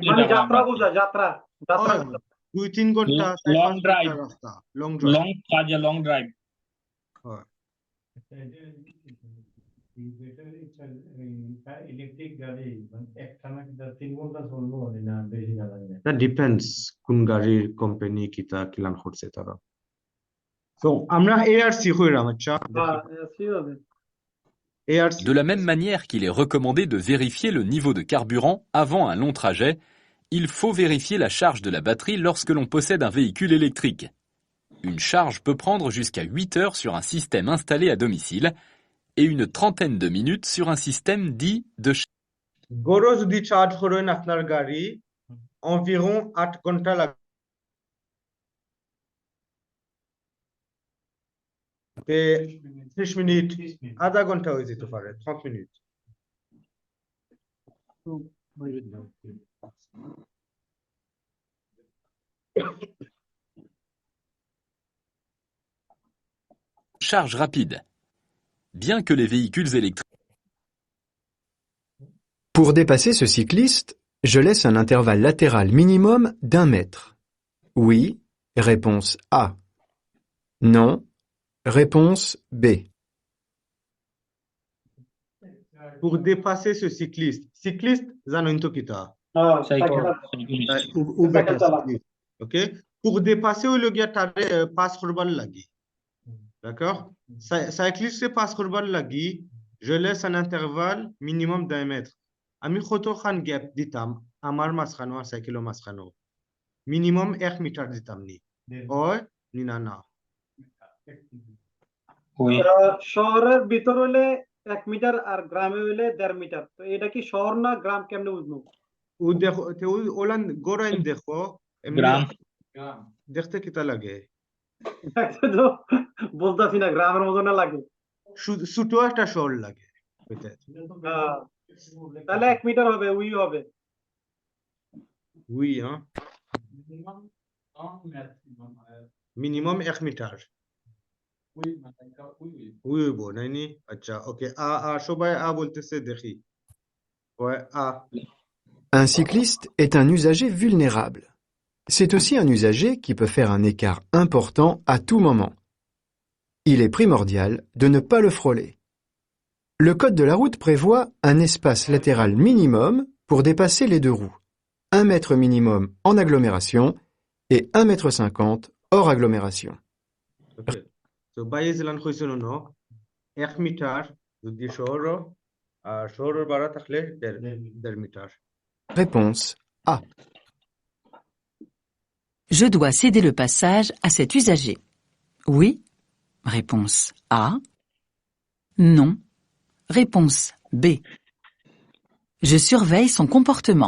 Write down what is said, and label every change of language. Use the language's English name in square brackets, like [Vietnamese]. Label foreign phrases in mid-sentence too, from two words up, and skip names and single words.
[Bangla] মানে যাত্রা বোঝায়, যাত্রা 2-3 ঘন্টা, [English] long drive [Bangla] রাস্তা, লং [English] long drive [Sylheti] ইলেকট্রিক গাড়ি মানে একটানা কিটা 3 ঘন্টা চলবো না বেশি লাগে না? [English] That depends [Sylheti] কোন গাড়ির কোম্পানি কিতা কিলান করছে তারা। তো আমরা ARC কইরাম, আচ্ছা। ARC. [French] De la même manière qu'il est recommandé de vérifier le niveau de carburant avant un long trajet, il faut vérifier la charge de la batterie lorsque l'on possède un véhicule électrique. Une charge peut prendre jusqu'à 8 heures sur un système installé à domicile et une trentaine de minutes sur un système dit de [Sylheti] গরো যদি চার্জ করেন আপনার গাড়ি environ 8 ঘন্টা লাগবে। [Bangla] 30 মিনিট, আধা ঘন্টা হয়ে যেতে পারে, 30 মিনিট। [French] charge rapide. Bien que les véhicules électriques Pour dépasser ce cycliste, je laisse un intervalle latéral minimum d'1 mètre. Oui, réponse A. Non, réponse B. Pour dépasser ce cycliste, [Sylheti] জানেন তো কিতা? OK? [French] Pour dépasser [Sylheti] হইলো গিয়া তারে পাস করবার লাগি। D'accord? Cycliste pass করবার লাগি, [French] je laisse un intervalle minimum d'1 mètre. [Sylheti] আমি কতখান গ্যাপ দিতাম আমার মাঝখানো আর সাইকেলের মাঝখানো? মিনিমাম 1 মিটার দিতাম নি? হয় নি? না। শহরের ভিতর হইলে 1 মিটার আর গ্রামে হইলে 1.5 মিটার। [Bangla] তো এটা কি শহর না গ্রাম, কেমনে বুঝবো? [Sylheti] ও দেখো, ওলান গোরাইন দেখো, গ্রাম দেখতে কিতা লাগে? [Bangla] তো বলতাছি না, গ্রামের মতো না লাগে, ছোট একটা শহর লাগে। তাহলে 1 মিটার হবে, উই হবে। [French] Oui, hein? Minimum 1 মিটার। Oui, bon, [Sylheti] নাইনি? আচ্ছা, ওকে। [Bangla] সবাই বলতেছে দেখি। Ouais, [French] Un cycliste est un usager vulnérable. C'est aussi un usager qui peut faire un écart important à tout moment. Il est primordial de ne pas le frôler. Le code de la route prévoit un espace latéral minimum pour dépasser les deux roues. 1 mètre minimum en agglomération et 1,50 m hors agglomération. [English] Okay. [Sylheti] So, বাইরে জেলান কইছিল না, 1 মিটার যদি শহর আর শহরের বাড়া থাকলে 1.5 মিটার [French] Réponse A. Je dois céder le passage à cet usager. Oui. Réponse A. Non. Réponse B. Je surveille son comportement.